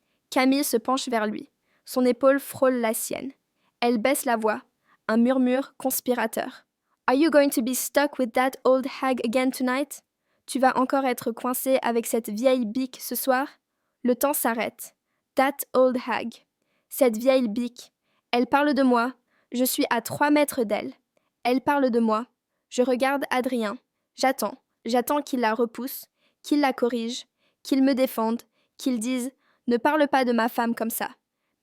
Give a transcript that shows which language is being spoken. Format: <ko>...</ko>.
<fr>Camille se penche vers lui. Son épaule frôle la sienne. Elle baisse la voix. Un murmure conspirateur.</fr> <en>Are you going to be stuck with that old hag again tonight?</en> <fr>Tu vas encore être coincé avec cette vieille bique ce soir? Le temps s'arrête.</fr> <en>That old hag.</en> <fr>Cette vieille bique. Elle parle de moi. Je suis à 3 mètres d'elle. Elle parle de moi. Je regarde Adrien. J'attends qu'il la repousse, qu'il la corrige, qu'il me défende, qu'il dise « Ne parle pas de ma femme comme ça ».</fr>